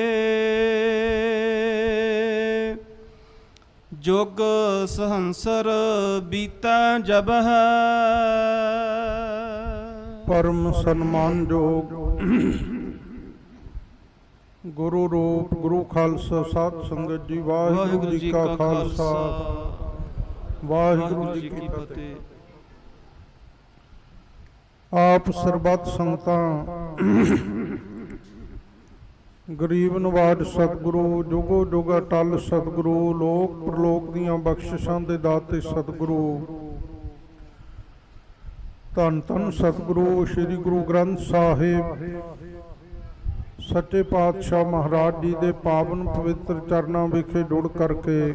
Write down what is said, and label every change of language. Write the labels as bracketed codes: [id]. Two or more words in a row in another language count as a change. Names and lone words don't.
[pa] ਜੋਗ ਸਹੰਸਰ ਬੀਤਾ ਜਬ ਪਰਮ ਸਨਮਾਨ ਜੋਗ ਗੁਰੂ ਰੂਪ ਗੁਰੂ ਖਾਲਸਾ ਸਾਧ ਸੰਗਤ ਜੀ ਵਾਹਿਗੁਰੂ ਜੀ ਕਾ ਖਾਲਸਾ ਵਾਹਿਗੁਰੂ ਜੀ ਕੀ ਫਤਿਹ। ਆਪ ਸਰਬੱਤ ਸੰਗਤਾਂ ਗਰੀਬ ਨਿਵਾਜ ਸਤਿਗੁਰੂ ਜੁਗੋ ਜੁਗ ਅਟੱਲ ਸਤਿਗੁਰੂ ਲੋਕ ਪਰਲੋਕ ਦੀਆਂ ਬਖਸ਼ਿਸ਼ਾਂ ਦੇ ਦਾਤੇ ਸਤਿਗੁਰੂ ਧੰਨ ਧੰਨ ਸਤਿਗੁਰੂ ਸ੍ਰੀ ਗੁਰੂ ਗ੍ਰੰਥ ਸਾਹਿਬ ਸੱਚੇ ਪਾਤਸ਼ਾਹ ਮਹਾਰਾਜ ਜੀ ਕੇ ਪਾਵਨ ਪਵਿੱਤਰ ਚਰਨਾਂ ਵਿਖੇ ਜੁੜ ਕਰਕੇ